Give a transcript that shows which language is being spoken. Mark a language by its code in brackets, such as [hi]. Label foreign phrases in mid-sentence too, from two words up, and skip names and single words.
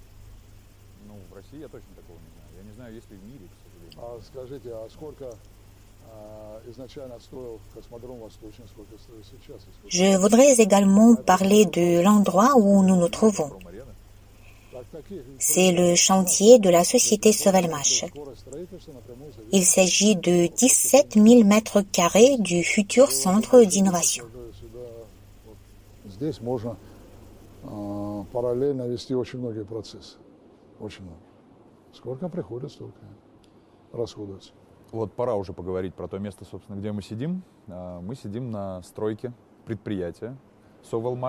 [fr] Je voudrais également parler de l'endroit où nous nous trouvons. C'est le chantier de la société Sovelmash. Il s'agit de 17 000 mètres carrés du futur centre d'innovation. [ru] Здесь можно параллельно вести очень многие процессы. Очень много. Сколько приходит, столько расходуется. Вот пора уже поговорить про то место, собственно, где мы сидим. Мы сидим на стройке предприятия Sovelmash.